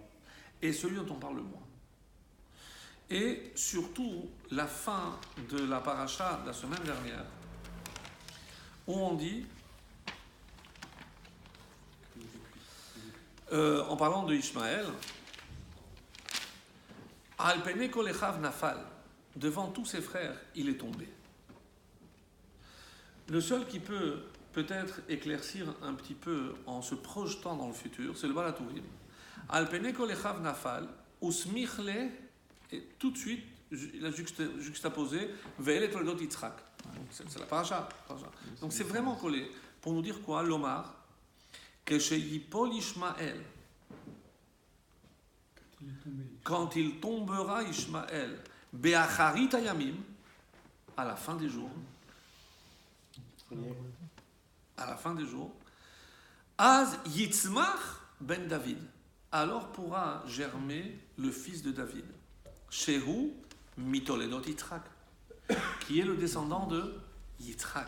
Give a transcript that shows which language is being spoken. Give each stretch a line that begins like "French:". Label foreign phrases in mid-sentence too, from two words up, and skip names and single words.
French: et celui dont on parle le moins. Et surtout, la fin de la paracha de la semaine dernière, où on dit, en parlant de Ishmaël,
Hebrew: על פני כל אחיו נפל,
French: devant tous ses frères, il est tombé. Le seul qui peut peut-être éclaircir un petit peu en se projetant dans le futur, c'est le Baal HaTurim.
Hebrew: על פני כל אחיו נפל, וסמך לה,
French: et tout de suite, il a juxtaposé
Hebrew: ואלה תולדות יצחק.
French: C'est la paracha. Donc c'est vraiment collé. Pour nous dire quoi?
Hebrew: לומר, כשיפול ישמעאל,
French: Il est tombé. quand il tombera Ishmael,
Hebrew: באחרית הימים,
French: à la fin des jours, à la fin des jours,
Hebrew: אז יצמח בן דוד,
French: alors pourra germer le fils de David,
Hebrew: שהוא מתולדות יצחק,
French: qui est le descendant de Yitzhak.